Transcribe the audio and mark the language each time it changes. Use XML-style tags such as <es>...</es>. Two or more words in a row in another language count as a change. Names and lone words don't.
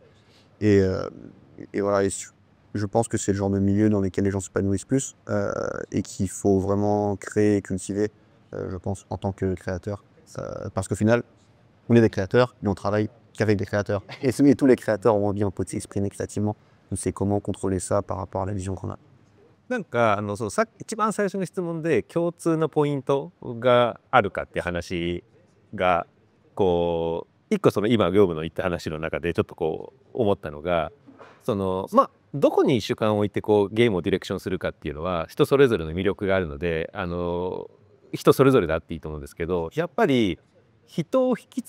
<fr>Et voilà, et je pense que c'est le genre de milieu dans lequel les gens s'épanouissent plus et qu'il faut vraiment créer et cultiver, je pense, en tant que créateur. Parce qu'au final, on est des créateurs, mais on travaille qu'avec des créateurs. Et tous les créateurs ont envie un peu de s'exprimer créativement. Donc c'est comment contrôler ça par rapport à la vision qu'on a.</fr> <ja>なんかさっき一番最初の質問で共通のポイントがあるかって話がこう一個今業務の言った話の中でちょっとこう思ったのがまあどこに主観を置いてこうゲームをディレクションするかっていうのは人それぞれの魅力があるので人それぞれであっていいと思うんですけどやっぱり人を引きつ</ja>